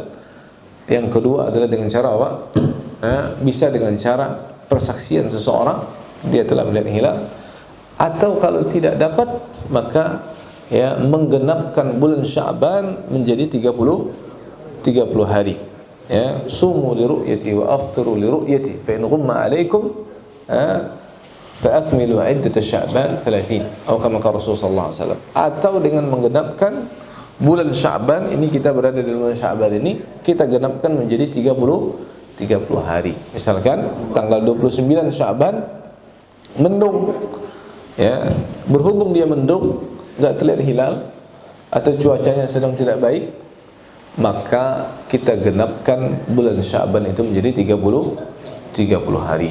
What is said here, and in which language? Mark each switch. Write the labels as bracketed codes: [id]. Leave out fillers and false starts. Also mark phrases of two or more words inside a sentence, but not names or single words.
[id] Yang kedua adalah dengan cara apa? Bisa dengan cara persaksian seseorang dia telah melihat hilal, atau kalau tidak dapat maka ya menggenapkan bulan Sya'ban menjadi 30 hari. [ar] Ya, صوموا لرؤيته وأفطروا لرؤيته فإن غم عليكم فأكملوا عدة شعبان 30 atau كما قال رسول الله صلى الله عليه وسلم. [id] Atau dengan menggenapkan bulan Sya'ban ini, kita berada di bulan Sya'ban ini, kita genapkan menjadi 30 hari. Misalkan tanggal 29 Sya'ban mendung, ya, berhubung dia mendung, enggak terlihat hilal atau cuacanya sedang tidak baik, maka kita genapkan bulan Sya'ban itu menjadi 30 hari.